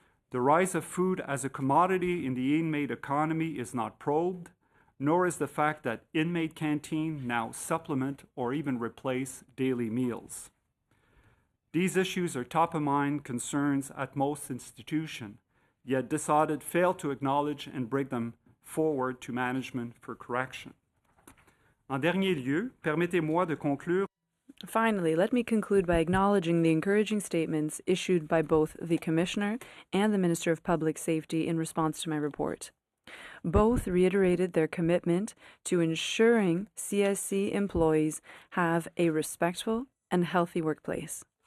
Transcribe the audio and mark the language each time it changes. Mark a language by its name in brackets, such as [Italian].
[English] The rise of food as a commodity in the inmate economy is not probed, nor is the fact that inmate canteen now supplement or even replace daily meals. These issues are top-of-mind concerns at most institutions, yet this audit failed to acknowledge and bring them forward to management for correction. [French] En dernier lieu, permettez-moi de conclure. [English] Finally, let me conclude by acknowledging the encouraging statements issued by both the Commissioner and the Minister of Public Safety in response to my report. Both reiterated their commitment to ensuring CSC employees have a respectful and healthy workplace.